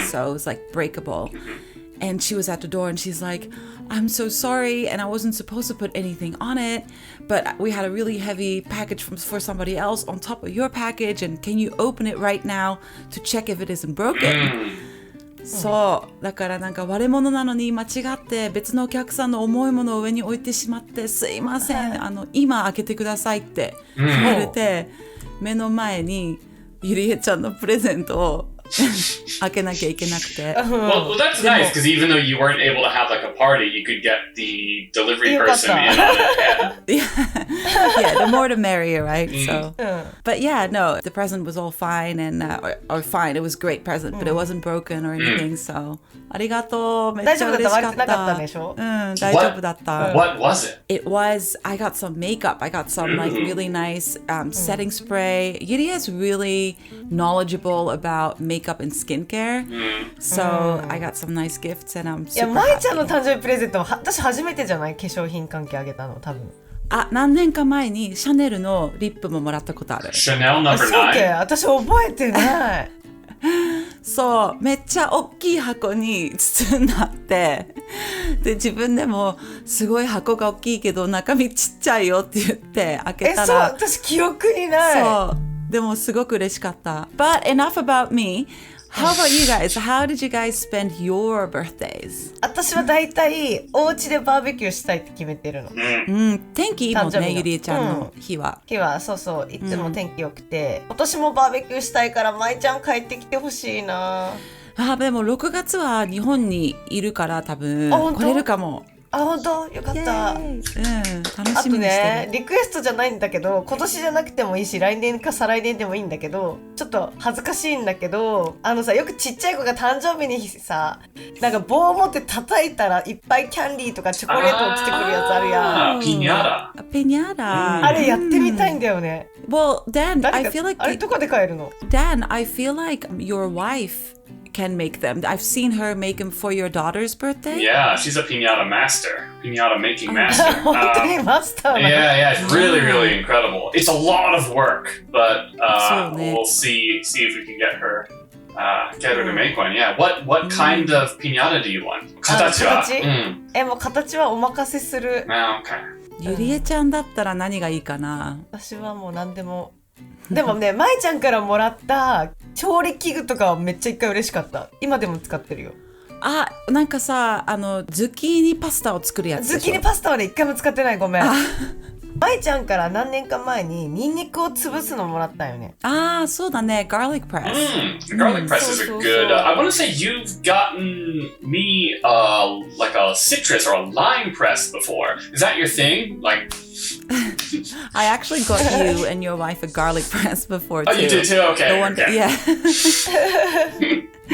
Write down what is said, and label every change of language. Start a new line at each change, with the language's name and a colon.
English: So it was breakable. And she was at the door and she's like, I'm so sorry, and I wasn't supposed to put anything on it, but we had a really heavy package for somebody else on top of your package, and can you open it right now to check if it isn't broken?
Japanese: そうだからなんか割れ物なのに間違って別のお客さんの重いものを上に置いてしまってすいません、今開けてくださいって言われて、目の前にゆりえちゃんのプレゼントを開けなきゃいけなくて。
English: Well, that's nice because even though you weren't able to have like a party, you could get the delivery person in on it. Yeah, the more the merrier, right? So, but yeah, no, the present was all fine and or fine. It was a great present, but it wasn't broken or anything.
Japanese: So, ありがとう。めっちゃ嬉しかった。大丈夫だった。割れてなかったでしょ？大丈夫だった。
English: What was it? It was, I got some makeup. I got some like really nice setting spray. Yuri is really knowledgeable about makeup and skincare. So I got some nice gifts and I'm super happy.
Japanese: いや、舞ちゃんの誕生日プレゼントは私初めてじゃない？化粧品関係あげたの多分。何年か前にシャネルのリップももらったことある。
English: Chanel number
Japanese: そうけ、私覚えてない。そうめっちゃ大きい箱に包んであってで自分でもすごい箱が大きいけど中身ちっちゃいよって言って開けたらそう私記憶にない。そうでもすごく嬉しかった。
English: But enough about me. How about you guys? How did you guys spend your birthdays?
Japanese: 私はだいたいお家でバーベキューしたいって決めてるの。天気いいもんね、誕生日のゆりえちゃんの日は。日はそうそういつも天気良くて、今年もバーベキューしたいから舞ちゃん帰ってきてほしいな。でも6月は日本にいるから多分本当来れるかも。本当よかった。楽あしとみにしてねる。リクエストじゃないんだけど今年じゃなくてもいいし来年か再来年でもいいんだけどちょっと恥ずかしいんだけどさよくちっちゃい子が誕生日にさなんか棒を持って叩いたらいっぱいキャンディーとかチョコレート落ちてくるやつあるやん。ピニャラ。ピニャラ。あれやってみたいんだよね。
English: Well, Dan, I
Japanese: 誰
English: feel like
Japanese: あれどこで買えるの？
English: Dan, I feel like your wife can make them. I've seen her make them for your daughter's birthday. Yeah, she's a piñata master. Piñata making master. 本当にマスターなの。 Yeah, it's really, really incredible. It's a lot of work, but So we'll see if we can get her to make one. Yeah, what kind of piñata do you want?
Japanese: 形は？形？もう形はお任せする。
English: Okay.
Japanese: ゆりえちゃんだったら何がいいかな。私はもう何でも。でもね、舞ちゃんからもらった調理器具とかはめっちゃ一回嬉しかった。今でも使ってるよ。なんかさズッキーニパスタを作るやつでしょ。ズッキーニパスタはね一回も使ってない。ごめん。舞ちゃんから何年か前にニンニクを潰すのもらったよね。そうだね。garlic press.
English: Garlic press is a good. I want to say you've gotten me like a citrus or a lime press before. Is that your thing? Like. I actually got you and your wife a garlic press before too. Oh, you did too? Okay. The one Okay. Yeah.